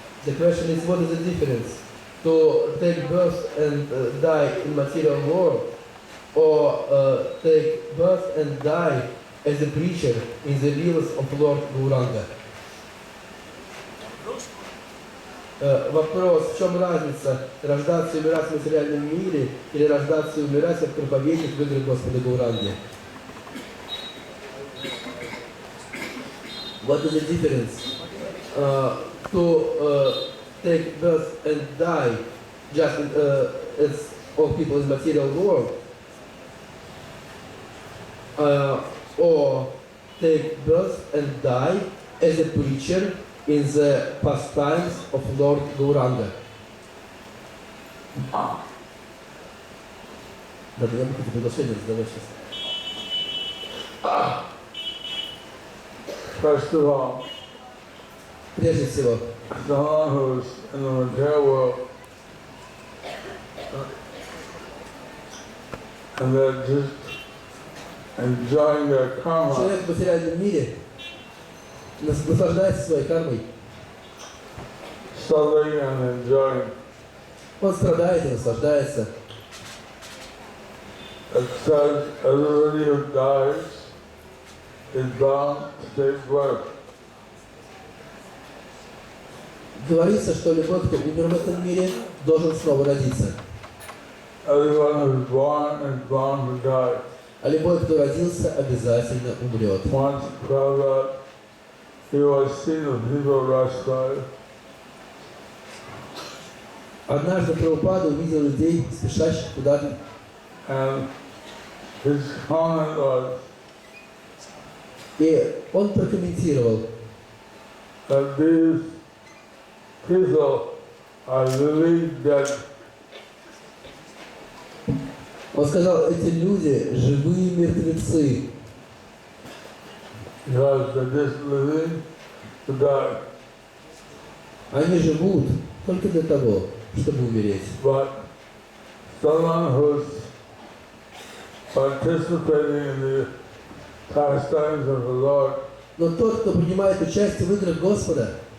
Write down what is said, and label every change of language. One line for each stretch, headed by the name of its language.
English: The question is, what is the difference to take birth and die in material world, or take birth and die as a preacher in the wheels of Lord Gauranga?
Russian: Вопрос, в чем разница рождаться и умирать в материальном мире или рождаться и умирать как проповедник в играх Господа Гауранги?
English: What is the difference to take birth and die just as all people in material world, or take birth and die as a preacher in the pastimes of Lord Gauranga?
Russian: Да, я бы хотел приглашение задавать сейчас.
English: First of all,
Russian: Прежде всего,
English: someone who's in the material world and they're just enjoying their karma,
Russian: человек в материальном мире наслаждается своей кармой.
English: suffering and enjoying.
Russian: Он страдает и наслаждается.
English: It says everybody who dies is bound to take birth.
Russian: Говорится, что любой, кто умер в этом мире, должен снова родиться.
English: Everyone who's born is bound to die.
Russian: А любой, кто родился, обязательно умрет.
English: Once Prabhupada, he was seen of people rushed by,
Russian: Однажды Прабхупада увидел людей, спешащих куда-то,
English: and his comment was
Russian: и он прокомментировал,
English: that these people are really dead.
Russian: он сказал, эти люди живые мертвецы,
English: Because they're just living to die.
Russian: они живут только для того, чтобы умереть.
English: But someone who's participating in the pastimes of the Lord,
Russian: Но тот, кто принимает участие в играх Господа,